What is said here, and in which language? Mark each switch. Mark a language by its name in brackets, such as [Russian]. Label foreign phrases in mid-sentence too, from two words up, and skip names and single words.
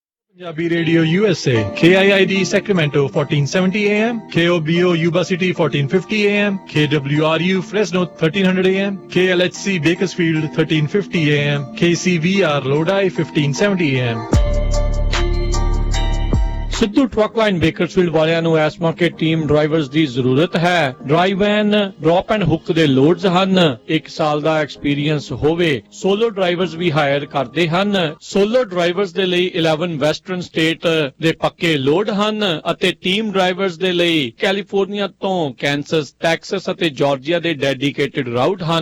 [English] Punjabi Radio USA, KIID Sacramento 1470 AM, KOBO Yuba City 1450 AM, KWRU Fresno 1300 AM, KLHC Bakersfield 1350 AM, KCVR Lodi 1570 AM. [Punjabi] ਸਿੱਧੂ ਟਰੱਕ ਲਾਈਨ ਬੇਕਰਸਫੀਲਡ ਵਾਲਿਆਂ ਨੂੰ ਇਸ ਮੌਕੇ [English] team drivers [Punjabi] ਦੀ ਜ਼ਰੂਰਤ ਹੈ। [English] drive n drop and hook [Punjabi] ਦੇ ਲੋਡਸ ਹਨ। 1 ਸਾਲ ਦਾ ਐਕਸਪੀਰੀਅੰਸ ਹੋਵੇ। [English] solo drivers [Punjabi] ਵੀ ਹਾਇਰ ਕਰਦੇ ਹਨ। [English] solo drivers [Punjabi] ਦੇ ਲਈ 11 [English] western state [Punjabi] ਦੇ ਪੱਕੇ ਲੋਡ ਹਨ ਅਤੇ [English] team drivers [Punjabi] ਦੇ ਲਈ ਕੈਲੀਫੋਰਨੀਆ ਤੋਂ ਕੈਂਸਸ, ਟੈਕਸਸ ਅਤੇ ਜਾਰਜੀਆ ਦੇ [English] dedicated route [Punjabi] ਹਨ।